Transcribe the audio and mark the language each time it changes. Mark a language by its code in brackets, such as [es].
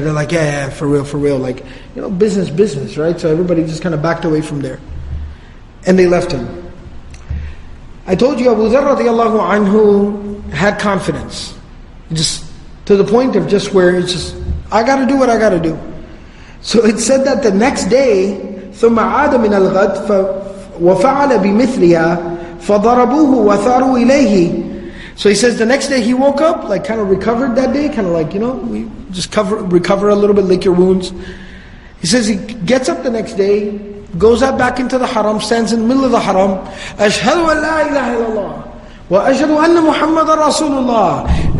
[en] They're like, yeah, for real. Like, business, right? So everybody just kind of backed away from there. And they left him. I told you Abu Dharr radiallahu anhu had confidence. Just to the point of just where it's just, I got to do what I got to do. So it said that the next day, [ar] ثُمَّ عَادَ مِنَ الْغَدْ وَفَعَلَ بِمِثْلِهَا فَضَرَبُوهُ وَثَارُوا إِلَيْهِ. [en] So he says the next day he woke up, like kind of recovered that day, kind of like, we just recover a little bit, lick your wounds. He says he gets up the next day, goes out back into the haram, stands in the middle of the haram, [ar] أَشْهَدُ أَن لَا إِلَهَ إِلَّا اللَّهِ وَأَشْهَدُ أَنَّ مُحَمَّدًا رَسُولُ اللَّهِ.